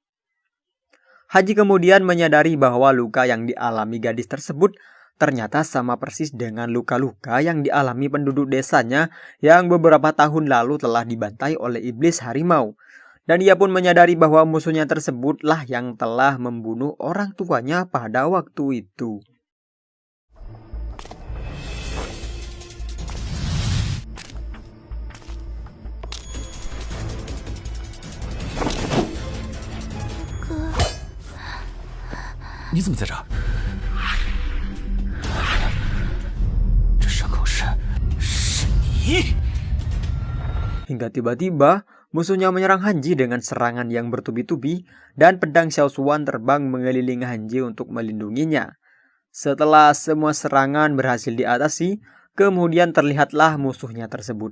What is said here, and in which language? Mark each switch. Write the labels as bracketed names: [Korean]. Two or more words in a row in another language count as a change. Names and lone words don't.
[Indonesian] Hanji kemudian menyadari bahwa luka yang dialami gadis tersebut ternyata sama persis dengan luka-luka yang dialami penduduk desanya yang beberapa tahun lalu telah dibantai oleh iblis harimau. Dan ia pun menyadari bahwa musuhnya tersebutlah yang telah membunuh orang tuanya pada waktu itu. [Chinese] 哥，你怎么在这儿？这伤口是你？ [Indonesian] Hingga tiba-tiba musuhnya menyerang Hanji dengan serangan yang bertubi-tubi dan pedang Xiao Xuan terbang mengelilingi Hanji untuk melindunginya. Setelah semua serangan berhasil diatasi, kemudian terlihatlah musuhnya tersebut.